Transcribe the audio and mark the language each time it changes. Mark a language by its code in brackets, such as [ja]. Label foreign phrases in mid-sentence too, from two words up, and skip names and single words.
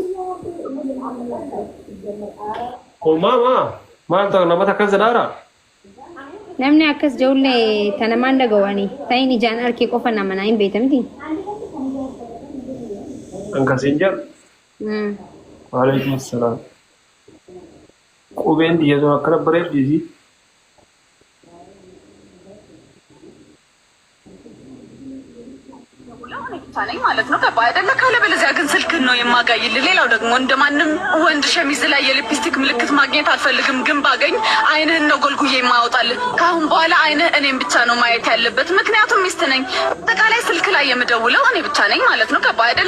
[om] Maal ta'u namata akkas jedhaara? Namni akkas ja'ullee tana maan dhagawanii ta'in ijaan harkee qofa nama naa hin beekamti. Akkasiin jedhu. Waalaikum salaam. Qubeen biyya sun akkana bareeddiisi. [am] ነኝ ማለት ነው። ገባ አይደለ? ካለበለዚያ ግን ስልክን ነው የማጋይል። ሌላው ደግሞ እንደማንም ወንድ ሸሚዝ ላይ የሊፕስቲክ ምልክት ማግኘት አልፈልግም፣ ግን ባገኝ አይንህን ነው ጎልጉዬ የማወጣል። ከአሁን በኋላ አይንህ እኔም ብቻ ነው ማየት ያለበት፣ ምክንያቱም ሚስት ነኝ። አጠቃላይ ስልክ ላይ የምደውለው እኔ ብቻ ነኝ ማለት ነው። ገባ አይደለ?